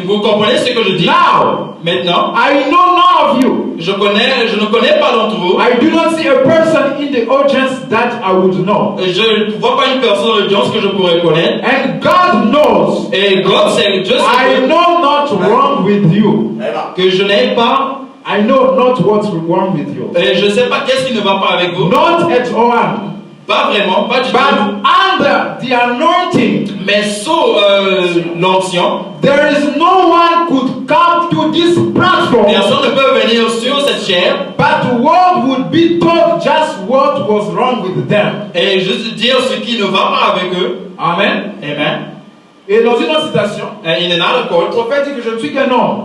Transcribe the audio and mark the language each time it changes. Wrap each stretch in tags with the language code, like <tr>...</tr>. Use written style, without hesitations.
<fr>Vous comprenez ce que je dis?</fr> <en>Now,</en> <fr>Maintenant,</fr> <en>I know none of you.</en> <fr>je ne connais pas d'entre vous.</fr> <en>I do not see a person in the audience that I would know.</en> <fr>Je ne vois pas une personne de l'audience que je pourrais connaître.</fr> <en>And God knows</en> <fr>Et God sait, Dieu</fr> <en>I</en> <fr>sait</fr> <en>know not wrong with you.</en> <fr>que je n'ai pas.</fr> <en>I know not what's wrong with you.</en> <fr>Et je ne sais pas qu'est-ce qui ne va pas avec vous.</fr> <en>Not at all.</en> <fr>Pas vraiment, pas du</fr> <en>But</en> <fr>tout.</fr> <en>under the anointing,</en> <fr>Mais sous l'onction,</fr> <en>there is no one could come to this platform.</en> <fr>personne ne peut venir sur cette chair</fr> <en>But what would be told just what was wrong with them.</en> <fr>et juste dire ce qui ne va pas avec eux. Amen. Amen. Et dans une autre citation,</fr> <en>And in another</en> <fr>le</fr> <en>quote,</en> <fr>prophète dit que je ne suis qu'un homme.</fr>